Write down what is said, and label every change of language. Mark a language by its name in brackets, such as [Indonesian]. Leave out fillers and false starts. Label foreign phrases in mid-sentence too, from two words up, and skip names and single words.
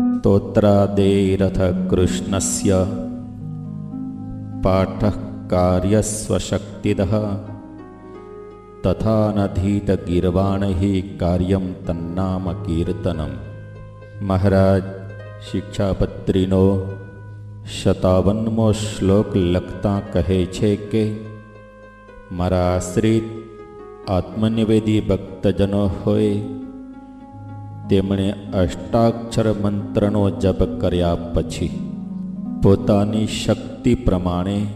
[Sanskrit] स्तोत्रादेरथ कृष्णस्य पाठः कार्यस्वशक्तिदः तथा नधीत गीर्वाणैः कार्यं तन्नाम कीर्तनम्। [Gujarati] મહારાજ શિક્ષાપત્રીનો 57મો શ્લોક લખતા કહે છે કે મારા આશ્રિત આત્મનિવેદી ભક્તજનો હોય તેમણે અષ્ટાક્ષર મંત્રનો જપ કર્યા પછી પોતાની શક્તિ પ્રમાણે